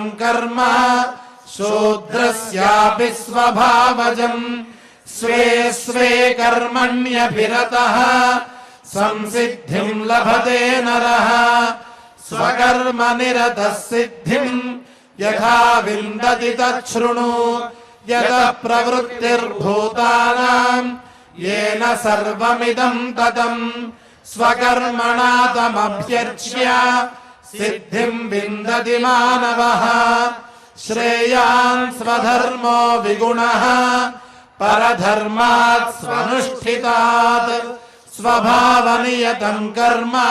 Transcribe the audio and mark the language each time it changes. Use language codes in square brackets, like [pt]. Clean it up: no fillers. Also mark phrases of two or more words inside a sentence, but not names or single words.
[sa] కర్మ శూద్రస్యాపి స్వభావజం స్వే స్వే కర్మణ్యభిరతః సంసిద్ధిం లభతే నరః స్వకర్మ నిరతః సిద్ధిం యథా విందతి తచ్ఛృణు యతః ప్రవృత్తిర్భూతానాం येन सर्वमिदं ततं स्वकर्मणा तमभ्यर्च्य सिद्धिं विन्दति मानवः श्रेयान् स्वधर्मो विगुणः परधर्मात् स्वनुष्ठितात् स्वभावनियतं कर्म